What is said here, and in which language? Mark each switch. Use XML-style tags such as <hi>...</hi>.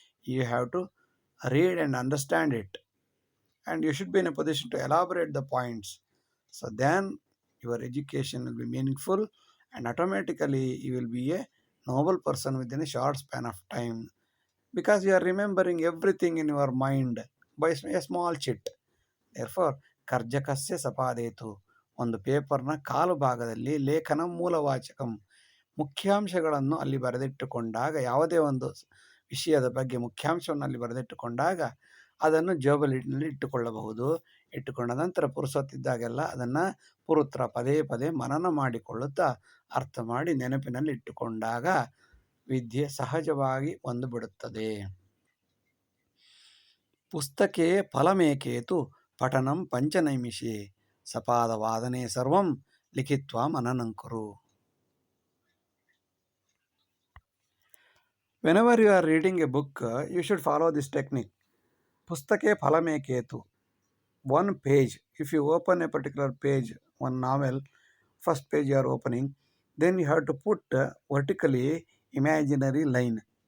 <en>You have to read and understand it, and you should be in a position to elaborate the points. So then your education will be meaningful, and automatically you will be a noble person within a short span of time, because you are remembering everything in your mind by a small chit.</en> <kn>Therefore,</kn> <sa>ಕರ್ಜಕಸ್ಯ ಸಪಾದೇತು,</sa> <kn>ಒಂದು ಪೇಪರ್ನ ಕಾಲು ಭಾಗದಲ್ಲಿ</kn> <sa>ಲೇಖನ ಮೂಲವಾಚಕಂ,</sa> <kn>ಮುಖ್ಯಾಂಶಗಳನ್ನು ಅಲ್ಲಿ ಬರೆದಿಟ್ಟುಕೊಂಡಾಗ, ಯಾವುದೇ ಒಂದು ವಿಷಯದ ಬಗ್ಗೆ ಮುಖ್ಯಾಂಶವನ್ನು ಅಲ್ಲಿ ಬರೆದಿಟ್ಟುಕೊಂಡಾಗ ಅದನ್ನು ಜೋಬಲಿನಲ್ಲಿ ಇಟ್ಟುಕೊಳ್ಳಬಹುದು. ಇಟ್ಟುಕೊಂಡ ನಂತರ ಪುರುಸೊತ್ತಿದ್ದಾಗೆಲ್ಲ ಅದನ್ನು ಪುರುತ್ರ ಪದೇ ಪದೇ ಮನನ ಮಾಡಿಕೊಳ್ಳುತ್ತಾ ಅರ್ಥ ಮಾಡಿ ನೆನಪಿನಲ್ಲಿ ಇಟ್ಟುಕೊಂಡಾಗ ವಿದ್ಯೆ ಸಹಜವಾಗಿ ಬಂದು ಬಿಡುತ್ತದೆ.</kn> <sa>ಪುಸ್ತಕೆ ಫಲಮೇಕೇತು ಪಠನಂ ಪಂಚನೈಮಿಷೆ ಸಪಾದವಾದನೆ ಸರ್ವಂ ಲಿಖಿತ್ವಾ ಮನನಂಕುರು.</sa> <en>Whenever you are reading a book, you should follow this technique.</en> <sa>Pustake phalameketu.</sa> <en>One page, if you open a particular page, one novel, first page you are opening, then you have to put vertically imaginary line.</en>